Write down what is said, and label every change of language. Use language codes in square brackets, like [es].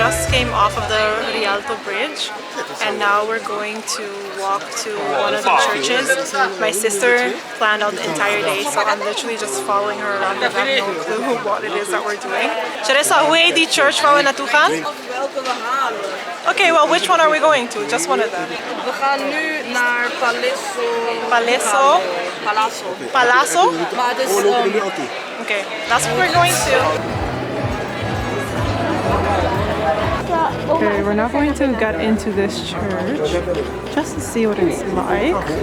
[en] Came off of the Rialto bridge and now we're going to walk to one of the churches. My sister planned out the entire day, so I'm literally just following her around because I have no clue what it is that we're doing. [nl] Teresa, hoe heet die church waar we naartoe gaan? Welke we halen? [en] Okay, well, which one are we going to? Just one of them. [nl] We gaan nu naar Palazzo. Palazzo? Maar het is [en] Okay, that's what we're going to. Okay, we're now going to get into this church just to see what it's like.